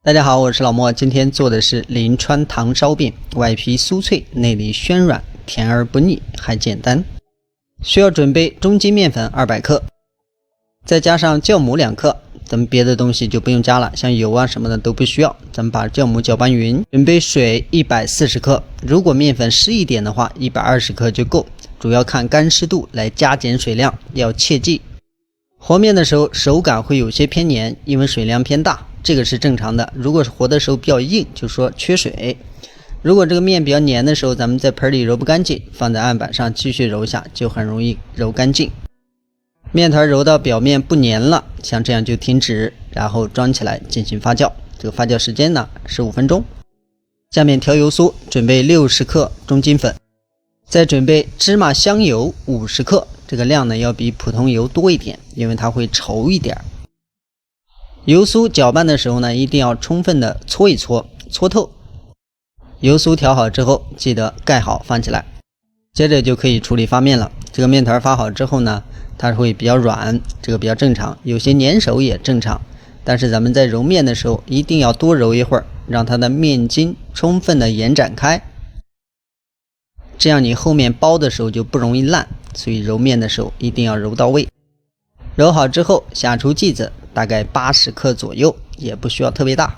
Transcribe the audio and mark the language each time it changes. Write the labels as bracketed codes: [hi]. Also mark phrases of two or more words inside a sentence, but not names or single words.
[zh] 大家好，我是老莫，今天做的是临川糖烧饼，外皮酥脆，內裡暄軟，甜而不膩，還簡單。需要準備中筋麵粉200克，再加上酵母2克，咱們別的東西就不用加了，像油啊什麼的都不需要。咱們把酵母攪拌匀，準備水140克，如果麵粉濕一點的話，120克就夠，主要看乾濕度來加減水量，要切記。和面的時候手感會有些偏黏，因為水量偏大，這個是正常的。如果是和的時候比較硬，就說缺水。如果這個面比較黏的时候，咱們在盆裡揉不乾淨，放在案板上繼續揉下，就很容易揉乾淨。面团揉到表面不黏了，像這樣就停止，然後裝起来進行發酵。這個發酵時間呢15分鐘。下面調油酥，準備60克中筋粉，再準備芝麻香油50克，這個量呢要比普通油多一點，因為它會稠一點。油酥攪拌的时候呢，一定要充分的搓一搓，搓透。油酥調好之後，記得蓋好放起来。接着就可以處理发面了。這個面团发好之後呢，它會比較軟，這個比較正常，有些粘手也正常。但是咱們在揉面的时候，一定要多揉一會兒，讓它的面筋充分的延展開。這樣你後面包的時候就不容易爛，所以揉面的时候一定要揉到位。揉好之後下出劑子，大概80克左右，也不需要特別大。